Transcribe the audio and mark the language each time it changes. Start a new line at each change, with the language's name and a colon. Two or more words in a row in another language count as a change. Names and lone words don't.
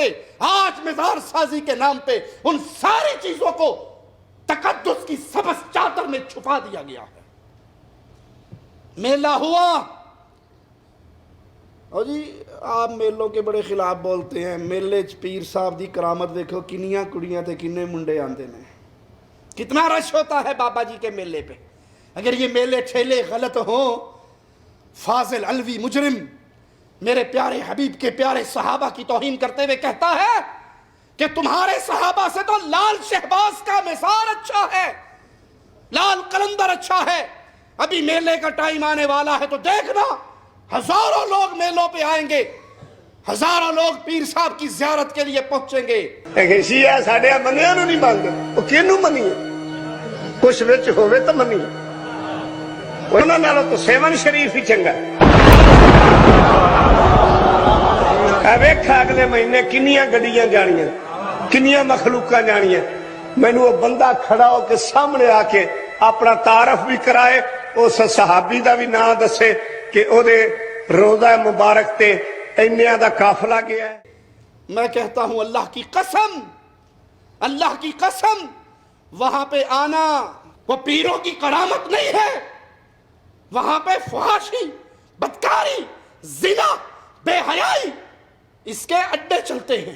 Urdu: آج مزار سازی کے نام پہ ان ساری چیزوں کو تقدس کی سبز چادر میں چھپا دیا گیا ہے. میلہ ہوا, اور جی آپ میلوں کے بڑے خلاف بولتے ہیں.
Punjabi: میلے پیر صاحب دی کرامت دیکھو, کنیاں کڑیاں تے کنے منڈے آندے نے,
Urdu: کتنا رش ہوتا ہے بابا جی کے میلے پہ. اگر یہ میلے ٹھیلے غلط ہوں, فاضل علوی مجرم میرے پیارے حبیب کے پیارے صحابہ کی توہین کرتے ہوئے کہتا ہے کہ تمہارے صحابہ سے تو لال شہباز کا مزار اچھا ہے, لال قلندر اچھا ہے. ابھی میلے کا ٹائم آنے والا ہے تو دیکھنا, ہزاروں لوگ میلوں پہ آئیں گے, ہزاروں لوگ پیر صاحب کی زیارت کے لیے پہنچیں گے.
Punjabi: شیعہ ساڈے بندیاں نوں نہیں منگدے, او کینوں منیے؟ کچھ وچ ہووے تو منی انہاں نالوں تو سیون شریف ہی چنگا ویکھا اگلے مہینے کنیاں گڈیاں جانیاں کنیاں مخلوقاں جانیاں مینوں وہ بندہ کھڑا ہو کے سامنے آ کے اپنا تعارف بھی کرائے اس صحابی دا بھی نام دسے کہ او دے روضہ مبارک تے اینیاں دا قافلہ گیا ہے.
Urdu: میں کہتا ہوں اللہ کی قسم وہاں پہ آنا وہ پیروں کی کرامت نہیں ہے. وہاں پہ فحاشی، بدکاری، زنا، بے حیائی اس کے اڈے چلتے ہیں.